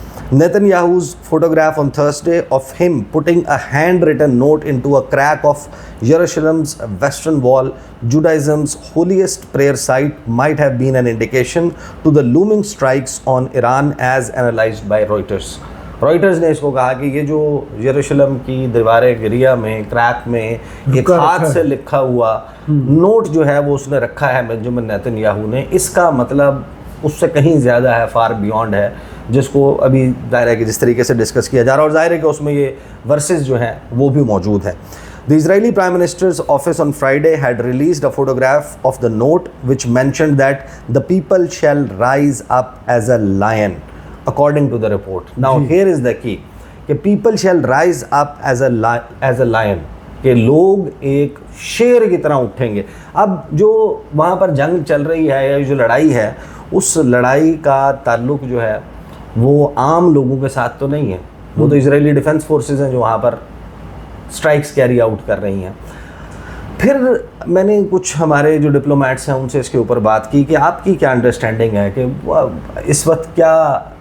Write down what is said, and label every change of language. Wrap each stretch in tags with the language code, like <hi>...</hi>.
<en>Netanyahu's photograph on Thursday of him putting a handwritten note into a crack of Jerusalem's western wall, Judaism's holiest prayer site, might have been an indication to the looming strikes on Iran as analyzed by Reuters.</en> <ur>Writers نے اس کو کہا کہ یہ جو یروشلم کی دیوار گریہ میں crack میں ایک ہاتھ سے لکھا ہوا نوٹ جو ہے وہ اس نے رکھا ہے بنجمن نیتن یاہو نے, اس کا مطلب اس سے کہیں زیادہ ہے, فار بیونڈ ہے, جس کو ابھی ظاہر ہے کہ جس طریقے سے ڈسکس کیا جا رہا ہے. اور ظاہر ہے کہ اس میں یہ ورسز جو ہیں وہ بھی موجود ہیں.</ur> <en>The Israeli Prime Minister's office on Friday had released a photograph of the note which mentioned that the people shall rise up as a lion. According to the report. Now here is the key کہ people shall rise up as a lion,</en> <ur>کہ لوگ ایک شیر کی طرح اٹھیں گے. اب جو وہاں پر جنگ چل رہی ہے یا جو لڑائی ہے, اس لڑائی کا تعلق جو ہے وہ عام لوگوں کے ساتھ تو نہیں ہے, وہ تو اسرائیلی ڈیفنس فورسز ہیں جو وہاں پر اسٹرائکس کیری آؤٹ کر رہی ہیں. پھر میں نے کچھ ہمارے جو ڈپلومیٹس ہیں ان سے اس کے اوپر بات کی کہ آپ کی کیا انڈرسٹینڈنگ ہے کہ اس وقت کیا</ur>